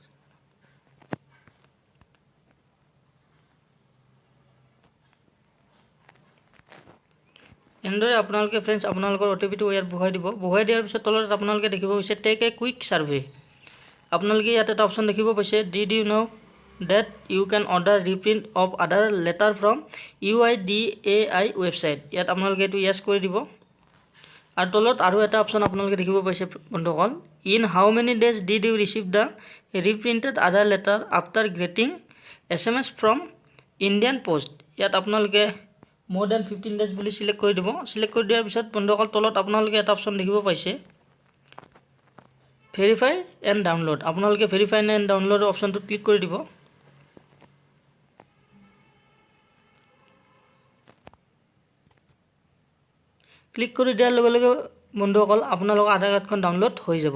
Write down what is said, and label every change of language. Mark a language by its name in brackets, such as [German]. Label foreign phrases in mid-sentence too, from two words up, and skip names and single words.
[Assamese] এনেদৰে আপোনালোকে ফ্ৰেণ্ডছ আপোনালোকৰ OTPটো ইয়াত বহুৱাই দিব। বহুৱাই দিয়াৰ পিছত তলত আপোনালোকে দেখিব পাইছে [English] take a quick survey. [Assamese] আপোনালোকে ইয়াত এটা অপশ্যন দেখিব পাইছে [English] did you know that you can order reprint of other letter from UIDAI website। [Assamese] ইয়াত আপোনালোকে এইটো yes কৰি দিব। আৰু তলত আৰু এটা অপশ্যন আপোনালোকে দেখিব পাইছে বন্ধুসকল [English] in how many days did you receive the reprinted other letter after getting SMS from Indian Post। [Assamese] ইয়াত আপোনালোকে [English] more than 15 days [Assamese] বুলি সিলেক্ট কৰি দিব। সিলেক্ট কৰি দিয়াৰ পিছত বন্ধুসকল তলত আপোনালোকে এটা অপশ্যন দেখিব পাইছে [English] verify and download. [Assamese] আপোনালোকে [English] verify and download [Assamese] অপশ্যনটো ক্লিক কৰি দিব। ক্লিক কৰি দিয়াৰ লগে লগে বন্ধুসকল আপোনালোকৰ আধাৰ কাৰ্ডখন ডাউনলোড হৈ যাব।